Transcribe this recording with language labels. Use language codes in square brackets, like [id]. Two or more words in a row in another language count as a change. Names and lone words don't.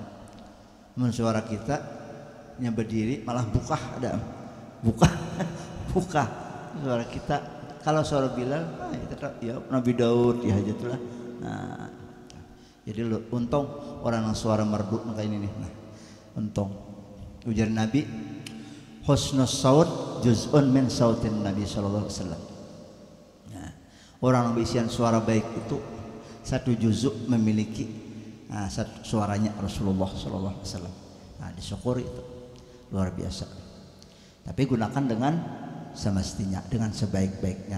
[id] Suara kita nya berdiri malah buka suara kita. Kalau suara Bilal ya Nabi Daud ya hajatullah. Jadi untung orang yang suara merdu kayak ini nih. Untung ujar Nabi [ar] حسن الصوت جزء من صوت النبي صلى الله عليه وسلم. [id] Orang yang bisian suara baik itu satu juzuk memiliki satu suaranya Rasulullah [ar] صلى الله عليه وسلم. [id] Disyukuri itu luar biasa. Tapi gunakan dengan semestinya, dengan sebaik-baiknya.